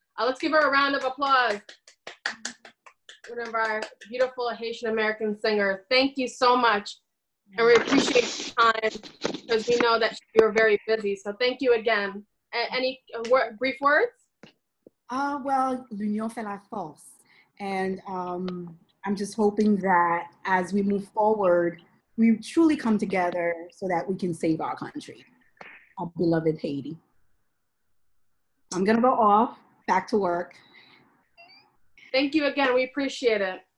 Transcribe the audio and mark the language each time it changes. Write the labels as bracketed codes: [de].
[en] Let's give her a round of applause. One of our beautiful Haitian-American singers. Thank you so much. And we appreciate your time because we know that you're very busy. So thank you again. Any brief words? [fr] Well, l'union fait la force. [en] And I'm just hoping that as we move forward, we truly come together so that we can save our country, our beloved Haiti. I'm gonna go off, back to work. Thank you again, we appreciate it.